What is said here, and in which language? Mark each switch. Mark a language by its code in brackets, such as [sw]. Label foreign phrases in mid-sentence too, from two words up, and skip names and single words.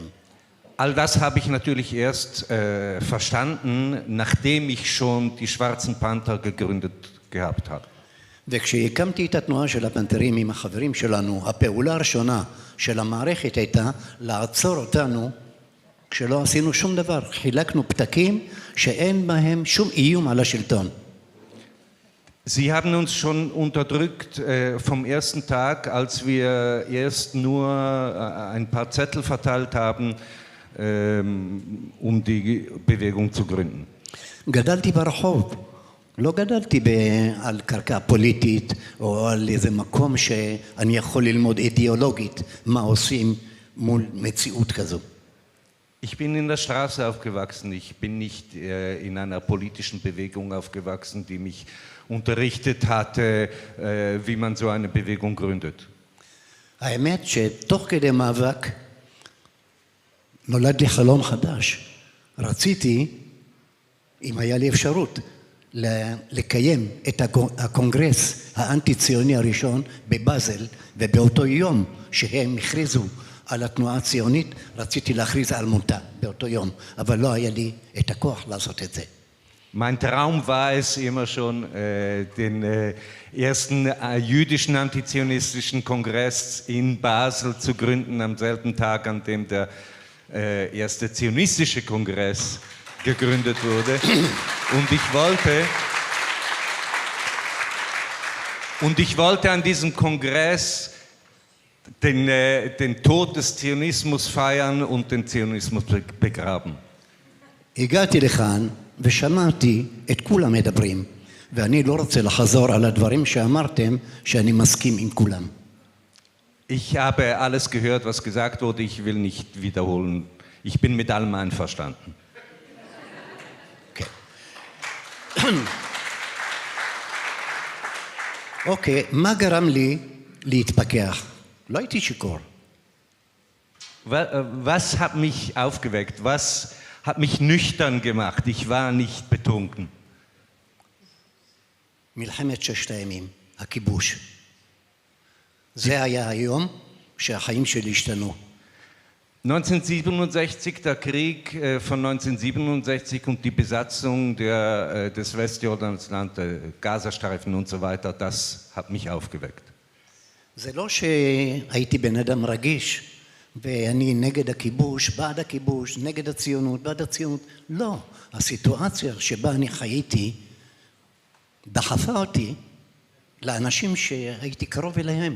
[de] All das habe ich natürlich erst verstanden, nachdem ich schon die Schwarzen Panther gegründet gehabt habe. [he] וכשהקמתי את התנועה של הפנתרים עם החברים שלנו, הפעולה הראשונה של המערכת הייתה לעצור אותנו כשלא עשינו שום דבר. חילקנו פתקים שאין בהם שום איום על השלטון. [de] Sie haben uns schon unterdrückt vom ersten Tag, als wir erst nur ein paar Zettel verteilt haben, um die Bewegung zu gründen. [he] גדלתי ברחוב, לא גדלתי על קרקע פוליטית או על איזה מקום שאני יכול ללמוד אידיאולוגית מה עושים מול מציאות כזו. [de] Ich bin in der Straße aufgewachsen, ich bin nicht in einer politischen Bewegung aufgewachsen, die mich unterrichtet hatte, wie man so eine Bewegung gründet. [he] האמת שתוך כדי מאבק נולד לי חלום חדש. רציתי, אם היה לי אפשרות, לקיים את הקונגרס האנטי-ציוני הראשון בבאזל, ובאותו יום שהם הכריזו על התנועה הציונית, רציתי להכריז על מותה באותו יום, אבל לא היה לי את הכוח לעשות את זה. [de] Mein Traum war es immer schon, den ersten jüdischen antizionistischen Kongress in Basel zu gründen, am selben Tag, an dem der erste zionistische Kongress gegründet wurde. Und ich wollte an diesem Kongress den Tod des Zionismus feiern und den Zionismus begraben. [he] הגעתי לכאן ושמעתי את כולם מדברים, ואני לא רוצה לחזור על הדברים שאמרתם שאני מסכים עם כולם. [de] Ich habe alles gehört, was gesagt wurde, ich will nicht wiederholen. Ich bin mit allem einverstanden. [he] אוקיי, מה גרם לי להתפכח? לא הייתי שיכור. [de] Was hat mich aufgeweckt? Was hat mich nüchtern gemacht? Ich war nicht betrunken. [he] מלחמת ששת הימים, הכיבוש. זה היה היום שהחיים שלי השתנו. [de] 1967, der Krieg von 1967 und die Besatzung des Westjordansland, der Gazastreifen und so weiter, das hat mich aufgeweckt. זה לא שהייתי בן אדם רגיש ואני נגד הכיבוש, בעד הכיבוש, נגד הציונות, בעד הציונות. לא, הסיטואציה שבה אני חייתי דחפה אותי לאנשים שהייתי קרוב אליהם.